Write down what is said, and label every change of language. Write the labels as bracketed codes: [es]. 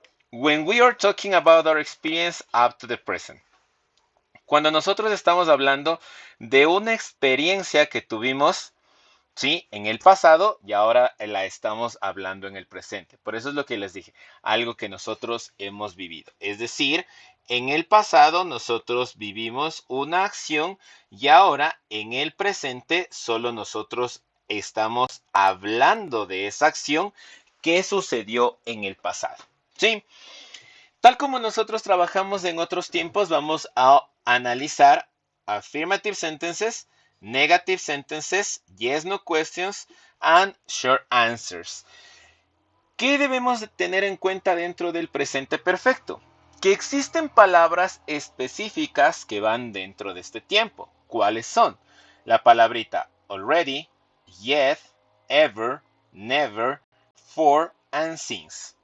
[en] When we are talking about our experience up to the present. [es] Cuando nosotros estamos hablando de una experiencia que tuvimos, ¿sí? En el pasado y ahora la estamos hablando en el presente. Por eso es lo que les dije, algo que nosotros hemos vivido. Es decir, en el pasado nosotros vivimos una acción y ahora en el presente solo nosotros estamos hablando de esa acción que sucedió en el pasado. ¿Sí? Tal como nosotros trabajamos en otros tiempos, vamos a analizar [en] affirmative sentences, negative sentences, yes, no questions, and short answers. [es] ¿Qué debemos de tener en cuenta dentro del presente perfecto? Que existen palabras específicas que van dentro de este tiempo. ¿Cuáles son? La palabrita [en] already, yet, ever, never, for, and since.